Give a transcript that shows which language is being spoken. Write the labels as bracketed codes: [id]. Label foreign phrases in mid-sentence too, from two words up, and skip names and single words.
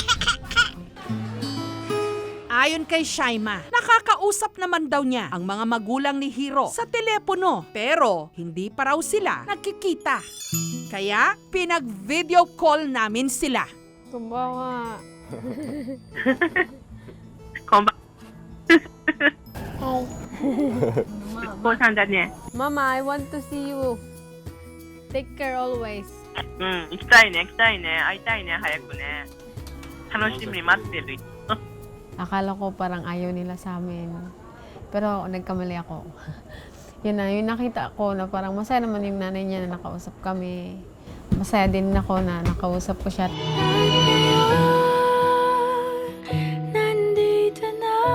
[tl] Ayon kay Shaima, nakakausap naman daw niya ang mga magulang ni Hiro sa telepono pero hindi pa raw sila nagkikita. Kaya pinag-video call namin sila. [ja] Kumbawa. こんばん高3だね。 [en] Mama, I want to see you. Take care always. [ja] うん、行きたいね、行きたいね、会いたいね、早くね。楽しみに待ってる。 [tl] Akala ko parang ayaw nila sa amin. Pero nagkamali ako. Yun na, yung nakita ko na parang masaya naman yung nanay niya na nakausap kami. Masaya din ako na nakausap ko siya. At ngayon, nandito na.